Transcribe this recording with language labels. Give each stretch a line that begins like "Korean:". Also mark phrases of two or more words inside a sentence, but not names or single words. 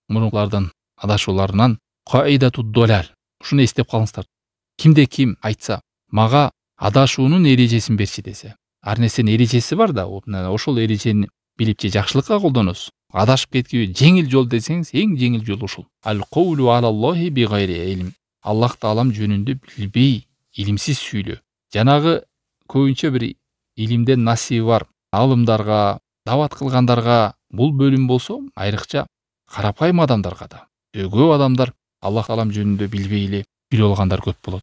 Kyrgyz: мурункулардын адашууларынан
Arabic: قاعدة الضلال.
Kyrgyz: Ушуну эстеп калыңыздар. Кимде ким айтса, мага адашуунун эрежесин берчи десе. Ар нерсенин эрежеси бар да, ошол эрежени билип же жакшылыкка колдоносуз. Адашып кеткиби жеңил жол десеңиз, эң жеңил жол ушул.
Arabic: القول على الله بغير علم.
Kyrgyz: Аллах таалам жөнүндө билбей, илимсиз сүйлөө. Жанагы көбүнчө бир илимден насиби бар алымдарга, дават кылгандарга бул бөлүм болсо, айрыкча карапайым адамдарга да. Көп адамдар Аллах таалам жөнүндө билбей эле билип алгандар көп болот.